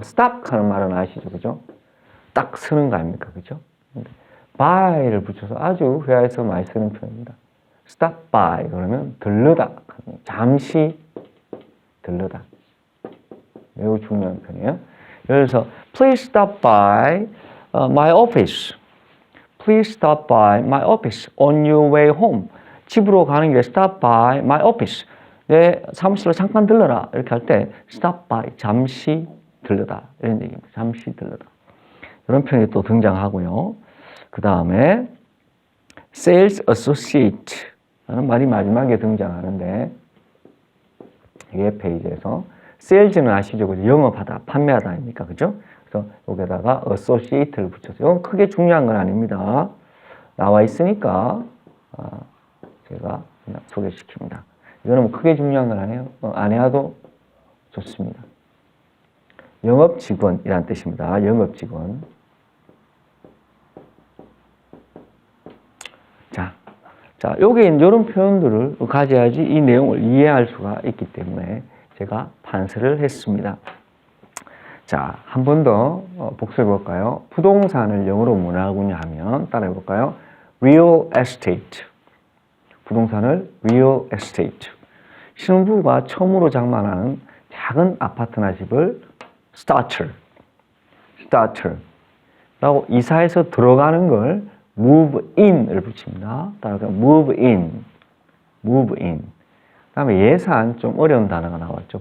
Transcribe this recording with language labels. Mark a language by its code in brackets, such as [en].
[ko] stop 하는 말은 아시죠? 그죠? 딱 쓰는 거 아닙니까? 그죠? by를 붙여서 아주 회화에서 많이 쓰는 표현입니다. stop by 그러면 들르다. 잠시 들르다. 매우 중요한 표현이에요. 예를 들어서 [en] please stop by my office. Please stop by my office on your way home. [ko] 집으로 가는 길에 [en] stop by my office. [ko] 내 사무실로 잠깐 들러라. 이렇게 할 때 stop by, 잠시 들르다. 이런 얘기입니다. 잠시 들르다. 이런 표현이 또 등장하고요. 그 다음에 sales associate 라는 말이 마지막에 등장하는데 이 페이지에서 sales는 아시죠? 그죠? 영업하다, 판매하다 아닙니까? 그죠? 그래서 여기다가 associate를 붙여서 이건 크게 중요한 건 아닙니다. 나와 있으니까 제가 그냥 소개시킵니다. 이거는 뭐 크게 중요한 건 아니에요. 안 해도 좋습니다. 영업직원이란 뜻입니다. 영업직원. 자, 여기 이런 표현들을 가져야지 이 내용을 이해할 수가 있기 때문에 제가 판서를 했습니다. 자, 한 번 더 복습해 볼까요? 부동산을 영어로 뭐라고 하면 따라해 볼까요? [en] real estate. [ko] 부동산을 real estate. 신혼부부가 처음으로 장만하는 작은 아파트나 집을 starter. 라고 이사해서 들어가는 걸 move in을 붙입니다. [en] 따라서 move in. [ko] 다음에 예산 좀 어려운 단어가 나왔죠.